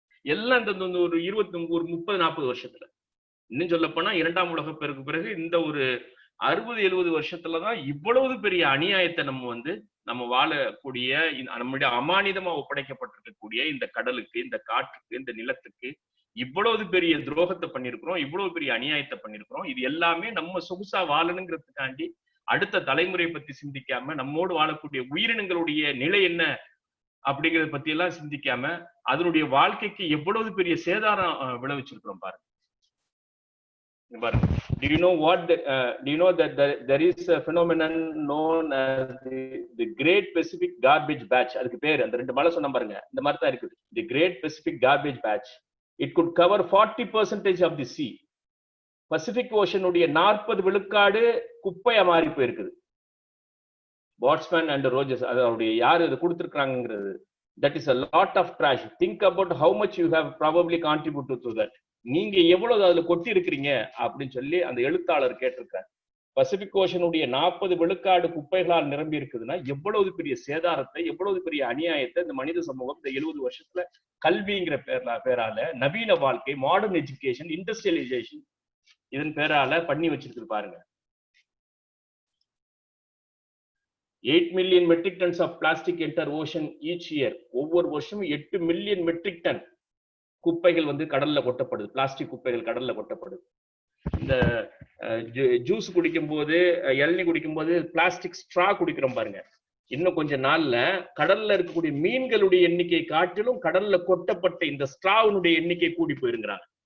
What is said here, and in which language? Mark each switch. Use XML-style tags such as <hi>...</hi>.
<ta>எல்லாம் இந்த ஒரு 30-40 வருஷத்துல. இன்னும் சொல்ல போனா 2ஆம் உலகப் போருக்கு பிறகு இந்த ஒரு 60-70 வருஷத்துலதான் இவ்வளவு பெரிய அநியாயத்தை நம்ம வாழக்கூடிய நம்முடைய அமானிதமா ஒப்படைக்கப்பட்டிருக்கக்கூடிய இந்த கடலுக்கு, இந்த காற்றுக்கு, இந்த நிலத்துக்கு இவ்வளவு பெரிய துரோகத்தை பண்ணிருக்கிறோம், இவ்வளவு பெரிய அநியாயத்தை பண்ணிருக்கிறோம். இது எல்லாமே நம்ம சொகுசா வாழணுங்கிறதுக்காண்டி அடுத்த தலைமுறை பத்தி சிந்திக்காம, நம்மோடு வாழக்கூடிய உயிரினங்களுடைய நிலை என்ன அப்படிங்கறத பத்தி எல்லாம் சிந்திக்காம, அதனுடைய வாழ்க்கைக்கு எவ்வளவு பெரிய சேதாரம் விளைவிச்சிருக்கிறோம் பாருங்க.</ta> <en>Do you know that there is a phenomenon known as the Great Pacific Garbage Patch?</en> <ta>அதுக்கு பேர் அந்த 2 மலை சொன்ன பாருங்க, இந்த மாதிரி தான் இருக்குது.</ta> <en>The Great Pacific Garbage Patch. It could cover 40% of the sea.</en> <ta>Pacific ocean உடைய 40 விழுக்காடு குப்பையா மாறி போயிருக்குது. வாட்ஸ்மேன் அண்ட் ரோஜர்ஸ் அதோடைய யாரு இதை கொடுத்திருக்காங்கிறது.</ta> <en>That is a lot of trash. Think about how much you have probably contributed to that.</en> <ta>நீங்க எவ்வளவு அதுல கொட்டி இருக்கிறீங்க அப்படின்னு சொல்லி அந்த எழுத்தாளர் கேட்டிருக்காரு. பசிபிக் ஓஷனுடைய 40 விழுக்காடு குப்பைகளால் நிரம்பி இருக்குதுன்னா எவ்வளவு பெரிய சேதாரத்தை, எவ்வளவு பெரிய அநியாயத்தை இந்த மனித சமூகம் இந்த 70 வருஷத்துல கல்விங்கிற பேரால, நவீன வாழ்க்கை, மாடர்ன் எஜுகேஷன், இண்டஸ்ட்ரியலைசேஷன் இதன் பேரால பண்ணி வச்சிருக்கு பாருங்க.</ta> <en>8 million metric tons of plastic enter ocean each year.</en> <ta>ஒவ்வொரு வருஷமும் 8 மில்லியன் மெட்ரிக் டன் குப்பைகள் கடல்ல கொட்டப்படுது. பிளாஸ்டிக் குப்பைகள் கடல்ல கொட்டப்படுது. இந்த ஜூஸ் குடிக்கும் போது, இளநீர் குடிக்கும் போது பிளாஸ்டிக் ஸ்ட்ரா குடிக்கிறோம் பாருங்க. இன்னும் கொஞ்ச நாள்ல கடல்ல இருக்கக்கூடிய மீன்களுடைய எண்ணிக்கை காட்டிலும் கடல்ல கொட்டப்பட்ட இந்த ஸ்ட்ராவுடைய எண்ணிக்கை கூடி போயிருங்கிறாங்க.</ta>